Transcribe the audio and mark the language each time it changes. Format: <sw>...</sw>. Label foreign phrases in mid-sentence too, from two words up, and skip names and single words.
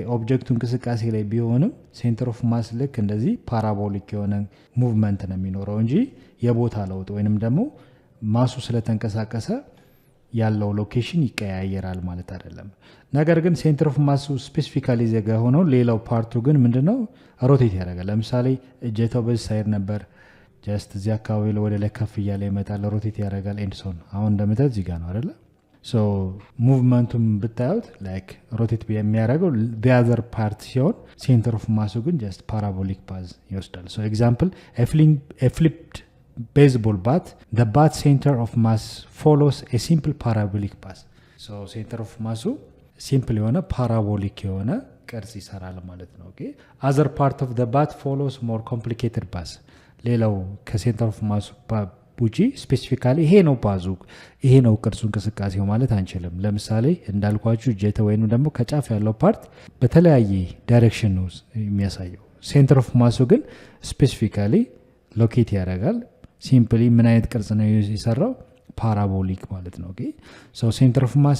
<am>ኦብጀክቱ እንቅስቃሴ ላይ ቢሆንም</am> <en>center of mass</en> <am>ልክ እንደዚህ ፓራቦሊክ የሆነ ሙቭመንት ነው የሚኖረው እንጂ የቦታ ለውጥ ወይንም ደግሞ ማሱ ስለተንቀሳቀሰ ያለው ሎኬሽን ይቀያየራል ማለት አይደለም ነገር ግን</am> <en>center of mass specifically</en> <am>ዘጋ ሆኖ ሌላው ፓርቱ ግን ምንድነው ሮቴት ያደርጋል ለምሳሌ እጀታው በዚህ ሳይድ ነበር ጀስት እዚህ አካባቢ ወደ ላይ ከፍ እያለ ይመጣል ሮቴት ያደርጋል ኤንድሶን አሁን እንደምታዩት እዚህ ጋር ነው አይደለ</am> <en>so movement ብታዩት like rotate የሚያደርገው the other part ሲሆን center of mass ግን just parabolic path ይወስዳል so example a flipped baseball bat the bat center of mass follows a simple parabolic path so center of mass simple</en> <am>የሆነ ፓራቦሊክ የሆነ ቅርጽ ይሰራል ማለት ነው</am> <en>ኦኬ other part of the bat follows more complicated path</en> <am>ሌላው</am> <en>center of mass</en> <am>ውጪ ስፔሲፊካሊ ይሄ ነው ፓዙ ይሄ ነው ቅርጹ እንቅስቃሴው ማለት አንችልም ለምሳሌ እንዳልኳችሁ ጀተ ወይንም ደግሞ ከጫፍ ያለው ፓርት በተለያየ ዳይሬክሽን ነው የሚያሳየው</am> <en>center of mass ግን specifically locate ያደርጋል ሲምፕሊ</en> <am>ምን አይነት ቅርጽ ነው የሰራው</am> <en>ፓራቦሊክ</en> <am>ማለት ነው</am> <en>okay so center of mass</en>